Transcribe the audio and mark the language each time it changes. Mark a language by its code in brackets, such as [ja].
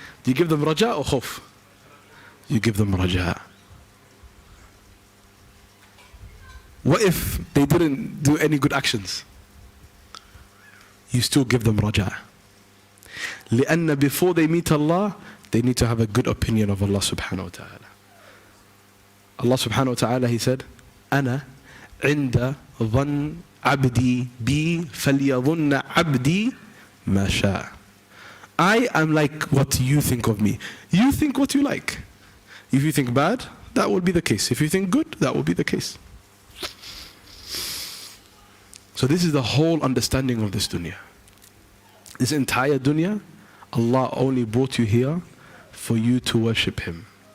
[en] Do you give them raja or khawf? You give them raja. What if they didn't do any good actions? You still give them raja. [ar] لأن [en] before they meet Allah, they need to have a good opinion of Allah subhanahu wa ta'ala. [ar] Allah subhanahu wa ta'ala, [en] He said, [ar] أنا عند ظن عبدي بي فليظن عبدي ما شاء. [en] I am like what you think of me. You think what you like. If you think bad, that will be the case. If you think good, that will be the case. So this is the whole understanding of this dunya. This entire dunya, Allah only brought you here for you to worship Him.